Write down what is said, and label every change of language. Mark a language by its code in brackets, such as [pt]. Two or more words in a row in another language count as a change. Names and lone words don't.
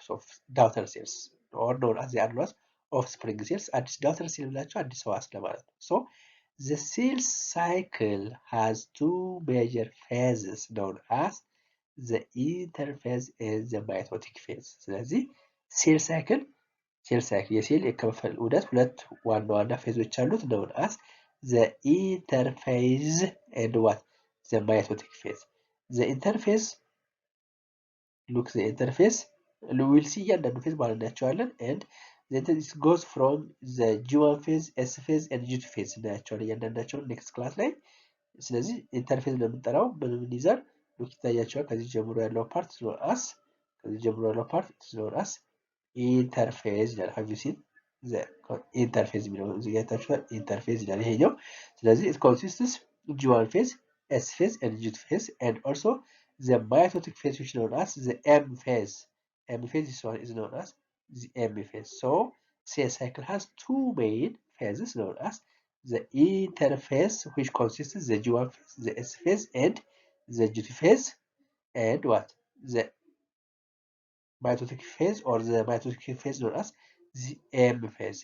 [en] of daughter cells or known as the adults offspring cells አዲስ daughter cell [am] ብላቸው አዲስ ህዋስ ለማለት ነው [en] so the cell cycle has two major phases known as the interphase and the mitotic phase [am] ስለዚህ ሴል ሳይክል የሴል የከፋፈል ዑደት ሁለት ዋና ፌዞች አሉት [en] known as the interphase and what the mitotic phase the interphase look the interphase we will see [am] እያንዳንዱ ፌዝ ማለት እናያቸዋለን [en] and then it goes from the G1 phase S phase and G2 phase [am] እናያቸዋለን እያንዳንዳቸውን [en] next class [am] ላይ ስለዚህ ኢንተርፌዝ ለምንጠራው ምን ይዛል ሉክ ይታያቸዋል ከዚህ ጀምሮ ያለው ፓርት [en] known as interface ይላል have you seen the interface [am] የሚለው እዚህ ጋር ታችኋል [en] interface [am] ይላል ይሄኛው ስለዚህ [en] it consists G1 phase S phase and G2 phase and also the mitotic phase which is known as the M phase this one is known as the M phase so cell cycle has two main phases known as the interphase which consists the G1 phase the S phase and the G2 phase and what the mitotic phase or the mitotic phase known as the M phase.